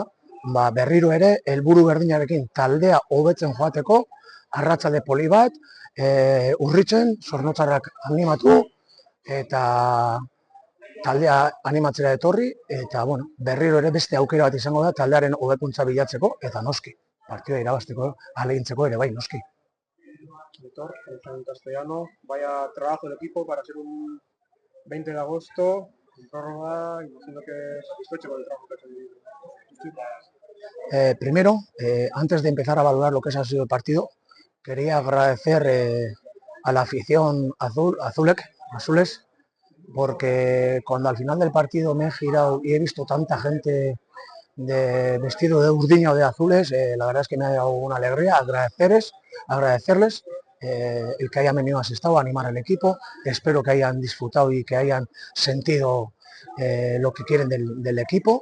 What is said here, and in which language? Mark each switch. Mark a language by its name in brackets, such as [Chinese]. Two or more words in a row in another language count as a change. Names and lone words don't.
[Basque] Berriro ere, helburu berdinarekin taldea hobetzen joateko, arratsalde poli bat, urritzen, Zornotzarrak animatu, eta taldea animatzera etorri, eta bueno, berriro ere beste aukera bat izango da taldearen hobekuntza bilatzeko, eta noski, partida irabazteko, ahalegintzeko ere bai, noski. [Spanish] Víctor, en castellano, vaya trabajo del equipo para ser un 20 de agosto, en prórroga, imagino que satisfecho con el trabajo que ha hecho. Primero, antes de empezar a valorar lo que ha sido el partido, quería agradecer a la afición azules, porque cuando al final del partido me he girado y he visto tanta gente vestido de urdiña o de azules, la verdad es que me ha dado una alegría, agradecerles el que hayan venido asistado a animar al equipo, espero que hayan disfrutado y que hayan sentido lo que quieren del equipo.